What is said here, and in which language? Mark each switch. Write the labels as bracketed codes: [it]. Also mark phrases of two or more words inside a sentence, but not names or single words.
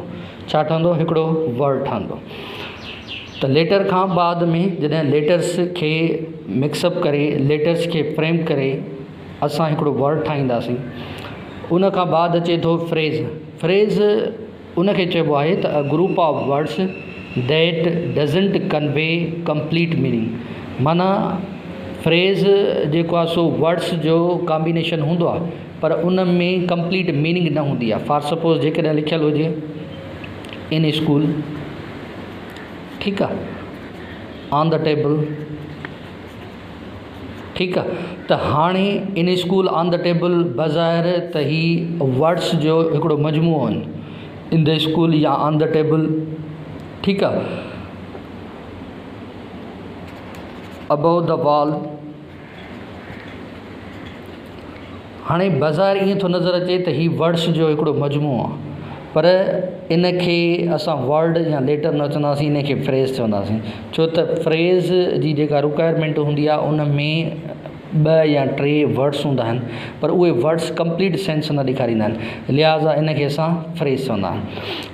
[sd] छा ठहंदो? हिकिड़ो वर्ड ठहंदो। त लेटर खां बाद में जॾहिं लेटर्स खे मिक्सअप करे, लेटर्स खे फ्रेम करे असां हिकिड़ो वर्ड ठाहींदासीं। उन खां बाद अचे थो फ्रेज़। फ्रेज़ उनखे चइबो आहे त [en] a group of words that doesn't convey complete meaning. [sd] माना फ्रेज़ जेको आहे सो वर्ड्स जो कॉम्बिनेशन हूंदो आहे, पर उन में [en] complete meaning [sd] न हूंदी आहे। [en] for suppose [sd] जेकॾहिं लिखियलु हुजे [en] in school, [sd] ठीकु आहे, [en] on the table, [sd] ठीकु आहे। त हाणे [en] in school, on the table [sd] बज़ाहिर त ही वर्ड्स जो हिकिड़ो मजमूओ आहिनि, [en] in the school [sd] या [en] on the table, [sd] ठीकु आहे, [en] above the wall. [sd] हाणे बज़ाहिर ईअं थो नज़र अचे त ही वर्ड्स जो हिकिड़ो मजमूओ आहे, पर इन खे असां वर्ड या लेटर न चवंदासीं, इन खे फ्रेज़ चवंदासीं। छो त फ्रेज़ जी जेका रिक्वायरमेंट हूंदी आहे उन में 2 या 3 वर्ड्स हूंदा आहिनि, पर उहे वर्ड्स [en] complete sense [sd] न ॾेखारींदा आहिनि, लिहाज़ा इन खे असां फ्रेज़ चवंदा आहियूं।